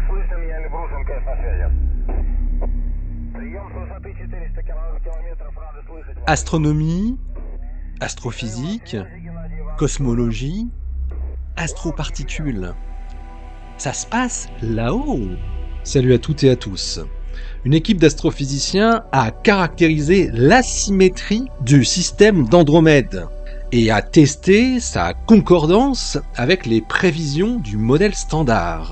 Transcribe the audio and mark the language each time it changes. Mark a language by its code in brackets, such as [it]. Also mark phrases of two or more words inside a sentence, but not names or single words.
[ru] Слышим, я Эльбрусом, КС на связи. Прием с высоты 400 километров, рады слышать вас. [fr] Astronomie, astrophysique, cosmologie, astroparticules. Ça se passe là-haut. Salut à toutes et à tous. Une équipe d'astrophysiciens a caractérisé l'asymétrie du système d'Andromède et a testé sa concordance avec les prévisions du modèle standard.